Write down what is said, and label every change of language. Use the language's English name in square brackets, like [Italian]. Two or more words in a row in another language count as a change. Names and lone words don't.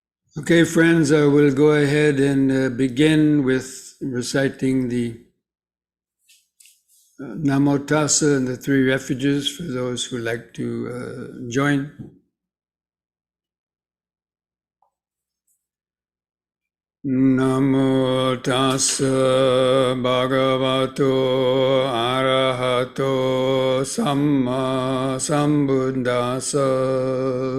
[English] Okay, friends, we'll go ahead and begin with reciting the Namo Tassa and the three refuges for those who like to join. [Pali] Namo Tassa Bhagavato Arahato Samma Sambuddhassa.